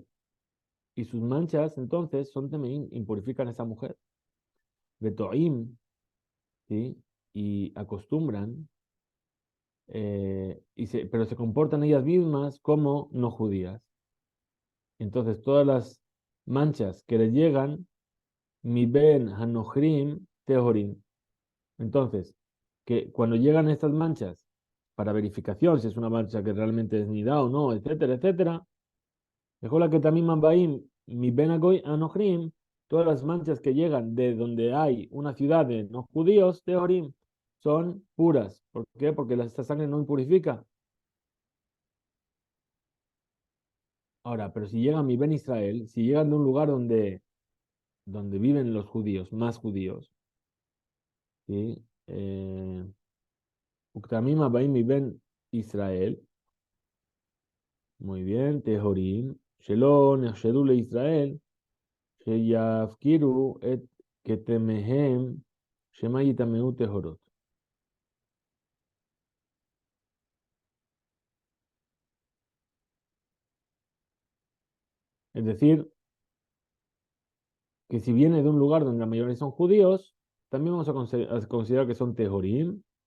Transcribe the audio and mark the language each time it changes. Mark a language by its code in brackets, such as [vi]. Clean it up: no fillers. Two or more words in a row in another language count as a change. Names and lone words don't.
[es] Y sus manchas, entonces, son también impurifican a esa mujer. Betoim, ¿sí? Y acostumbran, pero se comportan ellas mismas como no judías. Entonces, todas las manchas que les llegan, [he] מבין הנכרים טהורים. [es] Entonces, que cuando llegan estas manchas, para verificación, si es una mancha que realmente es nida o no, etcétera, etcétera, mejor la que también mambaim, [he] מבין הנכרים, [es] todas las manchas que llegan de donde hay una ciudad de no judíos, tehorim, son puras. ¿Por qué? Porque esta sangre no impurifica. Ahora, pero si llegan [he] מבין ישראל, [es] si llegan de un lugar donde viven los judíos, más judíos, ¿sí? [he] וכתמים הבאים מבין ישראל, [es] muy bien, [he] טהורים, שלא נחשדו לישראל, שיפקירו את כתמיהם, שמא יטמאו טהרות. [es] Es decir, que si viene de un lugar donde la mayoría son judíos, también vamos a considerar que son Tehorim,